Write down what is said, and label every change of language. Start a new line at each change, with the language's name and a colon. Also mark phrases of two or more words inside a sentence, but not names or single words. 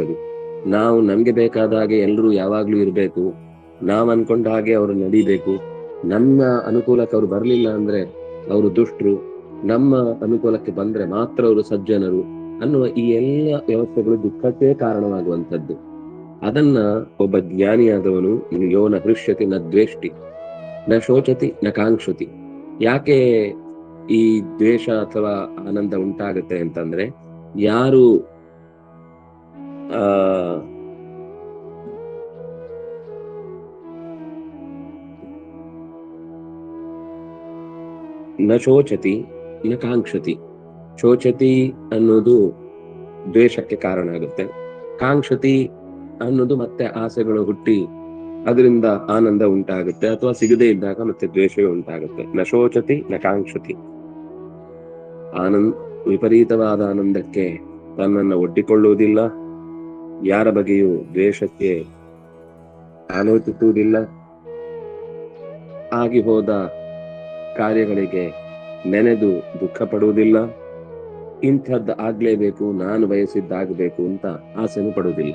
Kannada: ಅದು ನಾವು ನಮ್ಗೆ ಬೇಕಾದ ಹಾಗೆ ಎಲ್ಲರೂ ಯಾವಾಗ್ಲೂ ಇರ್ಬೇಕು, ನಾವ್ ಅನ್ಕೊಂಡ ಹಾಗೆ ಅವರು ನಡಿಬೇಕು. ನಮ್ಮ ಅನುಕೂಲಕ್ಕೆ ಅವ್ರು ಬರ್ಲಿಲ್ಲ ಅಂದ್ರೆ ಅವರು ದುಷ್ಟರು, ನಮ್ಮ ಅನುಕೂಲಕ್ಕೆ ಬಂದ್ರೆ ಮಾತ್ರ ಅವರು ಸಜ್ಜನರು ಅನ್ನುವ ಈ ಎಲ್ಲ ವ್ಯವಸ್ಥೆಗಳು ದುಃಖಕ್ಕೆ ಕಾರಣವಾಗುವಂಥದ್ದು. ಅದನ್ನ ಒಬ್ಬ ಜ್ಞಾನಿಯಾದವನು
Sanskrit: ಯೋ ನ ಹೃಷ್ಯತಿ ನ ದ್ವೇಷ್ಟಿ ನ ಶೋಚತಿ ನ ಕಾಂಕ್ಷತಿ.
Kannada: ಯಾಕೆ ಈ ದ್ವೇಷ ಅಥವಾ ಆನಂದ ಉಂಟಾಗುತ್ತೆ ಅಂತಂದ್ರೆ, ಯಾರು
Sanskrit: ನ ಶೋಚತಿ ನ ಕಾಂಕ್ಷತಿ.
Kannada: ಶೋಚತಿ ಅನ್ನೋದು ದ್ವೇಷಕ್ಕೆ ಕಾರಣ ಆಗುತ್ತೆ, ಕಾಂಕ್ಷತಿ ಅನ್ನೋದು ಮತ್ತೆ ಆಸೆಗಳು ಹುಟ್ಟಿ ಅದರಿಂದ ಆನಂದ ಉಂಟಾಗುತ್ತೆ, ಅಥವಾ ಸಿಗದೇ ಇದ್ದಾಗ ಮತ್ತೆ ದ್ವೇಷವೇ ಉಂಟಾಗುತ್ತೆ.
Sanskrit: ನ ಶೋಚತಿ ನ ಕಾಂಕ್ಷತಿ.
Kannada: ವಿಪರೀತವಾದ ಆನಂದಕ್ಕೆ ತನ್ನನ್ನು ಒಡ್ಡಿಕೊಳ್ಳುವುದಿಲ್ಲ, ಯಾರ ಬಗೆಯೂ ದ್ವೇಷಕ್ಕೆ ಆಲೋಚಿಸುವುದಿಲ್ಲ, ಆಗಿ ಹೋದ ಕಾರ್ಯಗಳಿಗೆ ನೆನೆದು ದುಃಖ ಪಡುವುದಿಲ್ಲ, ಇಂಥದ್ದು ಆಗ್ಲೇಬೇಕು, ನಾನು ಬಯಸಿದ್ದಾಗಬೇಕು ಅಂತ ಆಸೆನೂ ಪಡುವುದಿಲ್ಲ.